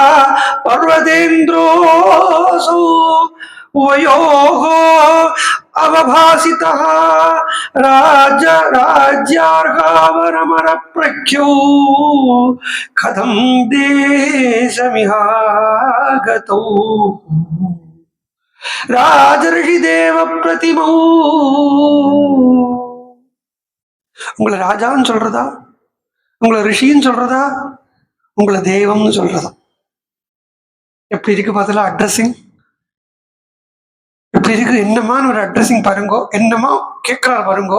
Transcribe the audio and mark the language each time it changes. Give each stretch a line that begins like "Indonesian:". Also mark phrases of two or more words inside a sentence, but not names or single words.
Sanskrit: पर्वतेन्द्रोऽसौ वयोः अवभासितः राज्यार्हावरमरप्रख्यो कथं देशमिहागतौ राजर्षिदेव प्रतिमौ
Tamil: உங்களை ராஜான்னு சொல்றதா, உங்களை ரிஷின்னு சொல்றதா, உங்களை தெய்வம்னு சொல்றதா? எப்படி இருக்கு பார்த்தல அட்ரஸிங்? எப்படி இருக்கு? என்னமான ஒரு அட்ரஸிங் பாருங்கோ, என்னமா கேட்கிறாரு பாருங்கோ.